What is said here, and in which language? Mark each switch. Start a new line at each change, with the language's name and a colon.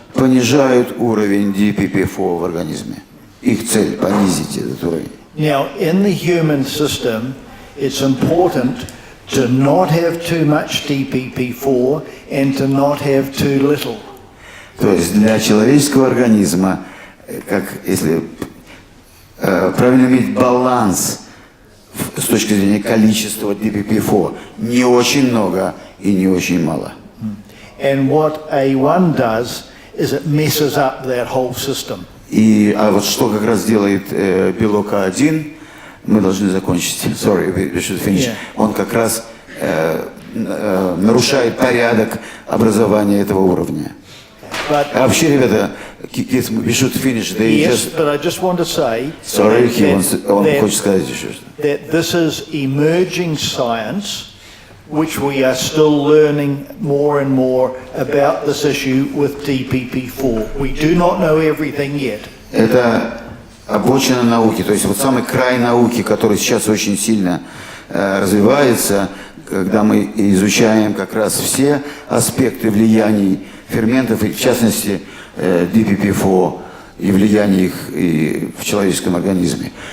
Russian: понижают уровень DPP-4 в организме. Их цель – понизить этот уровень.
English: Now, in the human system, it's important to not have too much DPP-4 and to not have too little.
Russian: То есть для человеческого организма, как если правильно иметь баланс с точки зрения количества DPP-4, не очень много и не очень мало.
English: And what A1 does is it messes up that whole system.
Russian: А вот что как раз делает белок А1, мы должны закончить.
English: Sorry, we should finish. Yeah.
Russian: Он как раз нарушает порядок образования этого уровня.
English: But
Russian: А вообще, ребята,
English: we should finish. yes, but I just want to say Sorry,
Russian: он
English: that,
Russian: хочет сказать еще что.
English: that this is emerging science, which we are still learning more and more about this issue with DPP-4. We do not know everything yet.
Russian: Это обочина науки, то есть вот самый край науки, который сейчас очень сильно развивается, когда мы изучаем как раз все аспекты влияний ферментов, и в частности DPP-4 и влияние их и в человеческом организме.